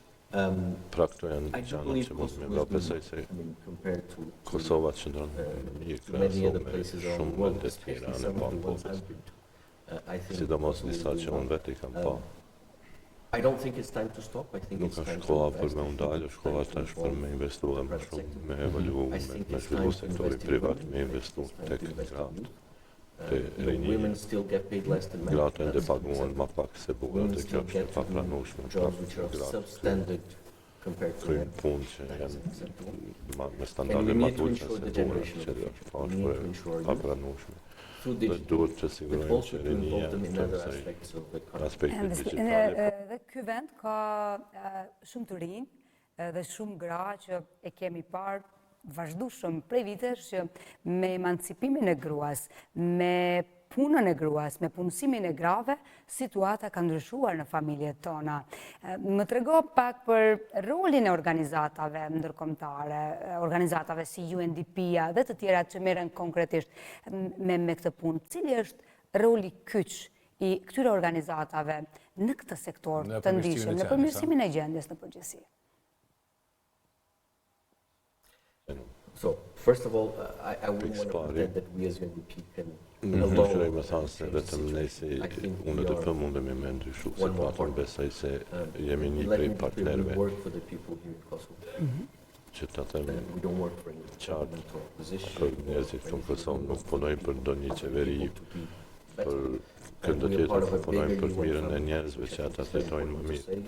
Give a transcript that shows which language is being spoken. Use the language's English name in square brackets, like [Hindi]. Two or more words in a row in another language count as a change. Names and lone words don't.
[Albanian] Pra këto janë [English] I do [Albanian] gjëra [English] believe [Albanian] që mund me [English] Kosovo is [Albanian] besoj [English] doing, [Albanian] se [English] I mean, compared to [Albanian] Kosova qëndron një [English] many other [Albanian] krahasur me [English] places around the [Albanian] shumë [English] world, [Albanian] vende tjera [English] especially [Albanian] në [English] some of the ones [Albanian] botës. [English] I've been to. I think [Albanian] Sidomos [English] Kosovo is [Albanian] disa që [English] doing [Albanian] unë [English] well. [Albanian] vetë i kam pa. [English] I don't think it's time to stop. I think [Albanian] Nuk [English] it's [Albanian] është [English] time to [Albanian] koha [English] invest. [Albanian] për me [English] I think [Albanian] undalë, [English] it's [Albanian] është koha [English] time to [Albanian] tash për me [English] involve [Albanian] investu [English] the [Albanian] më [English] private [Albanian] shumë, [English] sector. [Albanian] me evaluu, [English] I think [Albanian] me [English] it's [Albanian] zhvillu [English] time to [Albanian] sektori [English] invest in [Albanian] privat, [English] women. [Albanian] me investu [English] It's time [Albanian] tek [English] to invest in [Albanian] gratë. [English] youth. [Albanian] Te [English] Women [Albanian] rinjini. [English] still get paid less than men. [Albanian] Gratë ende [English] That's [Albanian] paguhen [English] acceptable. [Albanian] ma pak se burrat [English] Women [Albanian] dhe kjo [English] still [Albanian] është e [English] get to do [Albanian] papranueshme. [English] jobs which are [Albanian] Gratë [English] substandard compared to men. [Albanian] kryen punë që [English] That is [Albanian] janë [English] acceptable. [Albanian] me [English] And we [Albanian] standarde ma [English] need to [Albanian] të ulta [English] ensure [Albanian] se [English] the [Albanian] burrat, [English] generation [Albanian] që [English] of the [Albanian] është [English] future. We need to ensure youth [Albanian] papranueshme. [English] through [Albanian] Dhe [English] digital, [Albanian] duhet të [English] but [Albanian] sigurojmë [English] also [Albanian] që [English] to [Albanian] rinia [English] involve them in [Albanian] të [English] other [Albanian] kësaj [English] aspects of the economy. [Albanian] aspekti Dhe digjitale. ky vend ka shumë të rinj Dhe shumë gra që e kemi parë vazhdueshëm prej vitesh që me emancipimin e gruas, me punën e gruas, me punësimin e grave, situata ka ndryshuar në familjet tona. Më trego pak për rolin e organizatave ndërkombëtare, organizatave si UNDP-a dhe të tjerat që merren konkretisht me këtë punë. Cili është roli kyç i këtyre organizatave në këtë sektor të ndihshëm, në përmirësimin e gjendjes në përgjithësi? [English] So, first of all, I wouldn't want to pretend that we as UNDP can [Albanian] Ndryshoj me thanë se vetëm ne si UNDP mundemi me ndryshu situatën, besoj se jemi një prej partnerëve që të them qartë për njerëzit në Kosovë nuk punojnë për ndonjë qeveri, për këndo tjetër punojnë për mirën e njerëzve që ata të jetojnë më mirë.